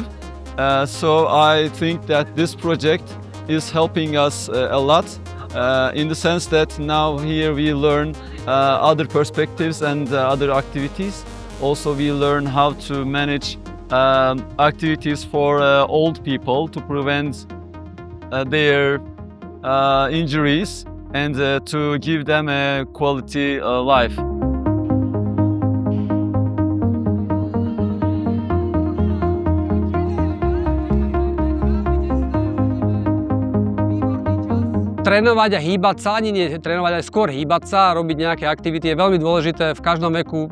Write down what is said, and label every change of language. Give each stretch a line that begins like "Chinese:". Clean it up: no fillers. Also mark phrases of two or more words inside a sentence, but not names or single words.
English: So I think that this project is helping us a lot in the sense that now here we learn other perspectives and other activities. Also, we learn how to manage activities for old people to prevent their injuries and to give them a quality life.
Slovak: Trénovať a hýbať sa, ani nie trénovať, aj skôr hýbať sa a robiť nejaké aktivity je veľmi dôležité v každom veku.